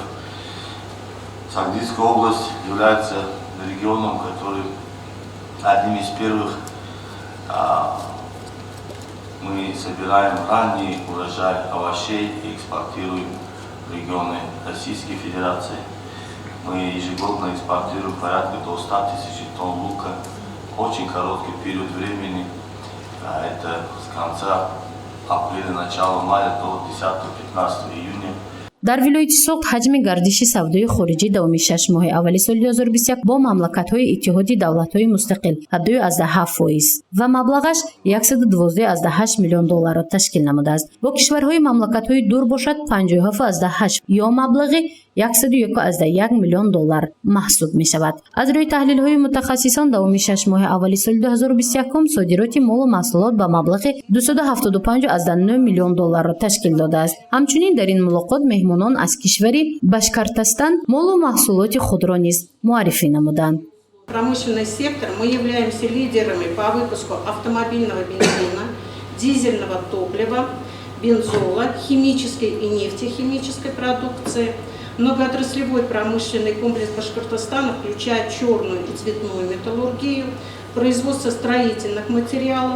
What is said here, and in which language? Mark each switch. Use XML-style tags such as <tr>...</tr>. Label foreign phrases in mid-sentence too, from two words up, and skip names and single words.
<ru>Сагдийская область является регионом, который одним из первых мы собираем ранний урожай овощей и экспортируем в регионы Российской Федерации. Мы ежегодно экспортируем порядка до 100 тысяч тонн лука. Очень короткий период времени, это с конца апреля, начала мая до 10-15 июня.</ru> <tg>дар вилояти соғд ҳаҷми гардиши савдои хориҷӣ давоми 6 моҳи аввали соли 2021 бо мамлакатҳои Иттиҳоди давлатҳои мустақил 7.7% ва маблағаш $112.8 миллион ташкил намудааст. бо кишварҳои мамлакатҳои дур бошад 57.8 ё маблағи $101.1 миллион маҳсуб мешавад. аз рӯи таҳлилҳои мутахассисон давоми 6 моҳи аввали соли 2021 содироти молу маҳсулот ба маблағи $275.9 миллион ташкил додааст. ҳамчунин дар ин мулоқот меҳмонон аз кишвари Башкортостан молу маҳсулоти худро низ муаррифӣ намуданд.</tg> <ru>Промышленный сектор мы являемся лидерами по выпуску автомобильного бензина, дизельного топлива, бензола, химической и нефтехимической продукции. Многоотраслевой промышленный комплекс Башкортостана включает черную и цветную металлургию, производство строительных материалов.</ru>